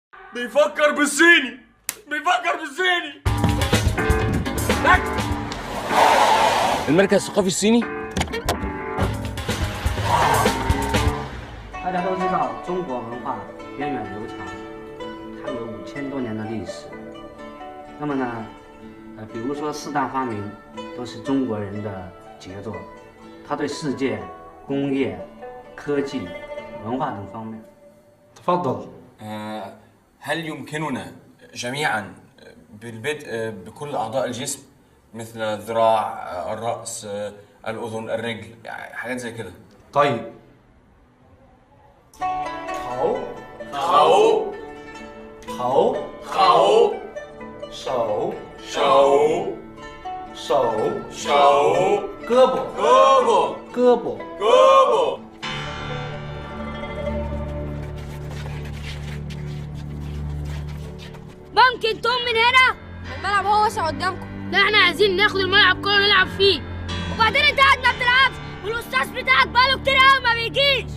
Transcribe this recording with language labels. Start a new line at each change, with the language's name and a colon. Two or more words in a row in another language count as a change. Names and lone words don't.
Arabic: بيفكر بالصيني بيفكر بالصيني. المركز الثقافي الصيني.
Chinese: 大家都知道，中国文化源远流长，它有5000多年的历史。那么呢，比如说4大发明都是中国人的杰作，它对世界、工业、科技、文化等方面。
Arabic: تفضل. هل يمكننا جميعا بالبدء بكل أعضاء الجسم مثل الذراع، الرأس، الأذن، الرجل، يعني حاجات زي كده؟ طيب.
Chinese: 头头头头手手手手胳膊胳膊胳膊胳膊
Arabic: ممكن تقوم من هنا؟ الملعب هو واسع قدامكم. لا احنا عايزين ناخد الملعب كله نلعب فيه. وبعدين انت قاعد ما بتلعبش والاستاذ بتاعك بقاله كتير قوي ما بيجيش.